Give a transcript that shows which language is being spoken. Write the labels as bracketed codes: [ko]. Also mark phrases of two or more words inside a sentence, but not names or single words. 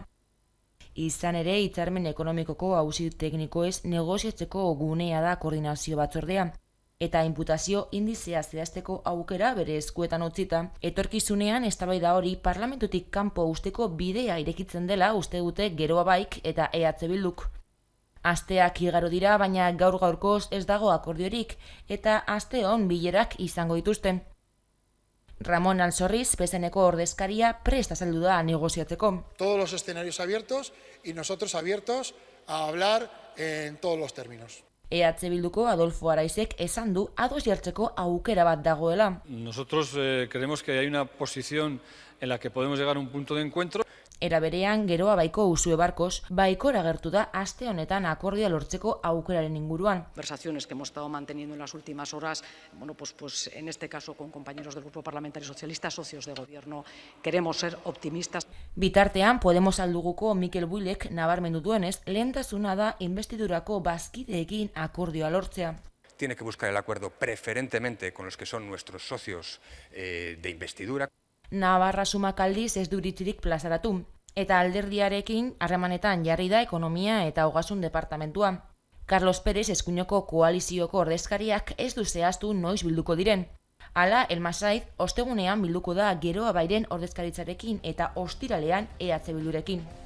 [eu] Izan ere, hitzarmen ekonomikoko auzi teknikoez negoziatzeko gunea da koordinazio batzordea, eta inputazio indizea zehazteko aukera bere eskuetan utzita, etorkizunean eztabaida hori parlamentutik kanpo usteko bidea irekitzen dela uste dute Geroa Baik eta EH Bilduk. Asteak igaro dira, baina gaur-gaurkoz ez dago akordiorik, eta asteon bilerak izango dituzten. Ramón Alsorriz, PSN-eko ordezkaria, prest azaldu da negoziatzeko. [es] Todos los escenarios abiertos y nosotros abiertos a hablar en todos los términos. [eu] EH Bilduko Adolfo Araizek esan du ados jartzeko aukera bat dagoela. [es] Nosotros creemos que hay una posición en la que podemos llegar a un punto de encuentro. [eu] Era berean, Geroa Baiko Usue Barkos baikora agertu da aste honetan akordioa lortzeko aukeraren inguruan. [es] Conversaciones que hemos estado manteniendo en las últimas horas, bueno, pues en este caso con compañeros del Grupo Parlamentario Socialista, socios de gobierno, queremos ser optimistas. [eu] Bitartean, Podemos alduguko Mikel Builek nabarmendu duenez, lehentasuna da investidurako bazkideekin akordioa lortzea. [es] Tiene que buscar el acuerdo preferentemente con los que son nuestros socios de investidura. [eu] Navarra Sumak aldiz ez du iritzirik plazaratu, eta alderdiarekin harremanetan jarri da ekonomia eta ogasun departamentua. Carlos Pérez eskuinoko koalizioko ordezkariak ez du zehaztu noiz bilduko diren. Hala, Elmasaiz, ostegunean bilduko da Geroa Bairen ordezkaritzarekin eta ostiralean EH Bildurekin.